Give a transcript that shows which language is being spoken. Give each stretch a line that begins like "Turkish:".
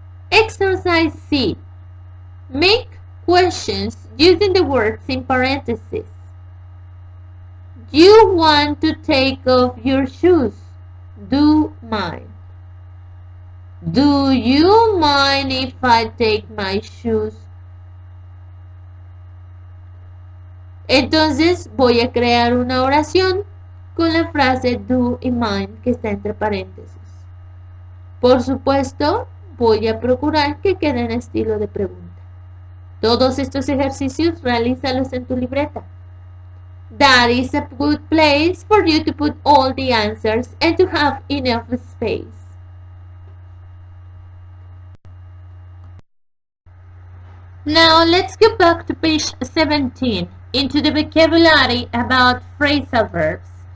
English: Exercise C. Make questions using the words in parentheses. You want to take off your shoes. Do mind. Do you mind if I take my shoes?
Spanish: Entonces voy a crear una oración con la frase do y mind que está entre paréntesis. Por supuesto, voy a procurar que quede en estilo de pregunta. Todos estos ejercicios realízalos en tu libreta.
English: That is a good place for you to put all the answers and to have enough space. Now let's go back to page 17 into the vocabulary about phrasal verbs.